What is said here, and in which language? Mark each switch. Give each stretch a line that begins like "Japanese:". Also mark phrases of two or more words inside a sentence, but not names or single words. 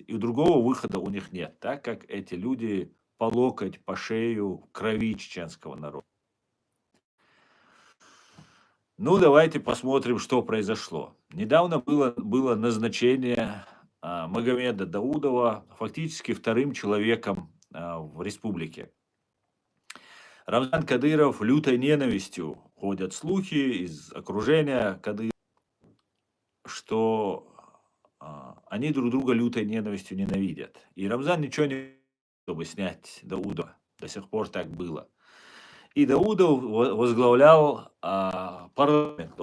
Russian: И другого выхода у них нет, так как эти люди по локоть, по шею в крови чеченского народа. Давайте посмотрим, что произошло. Недавно было назначение Магомеда Даудова фактически вторым человеком в республике. Рамзан Кадыров лютой ненавистью, ходят слухи из окружения Кадырова, что они друг друга лютой ненавистью ненавидят. И Рамзан ничего не чтобы снять Дауда. До сих пор так было. И Даудов возглавлял парламент.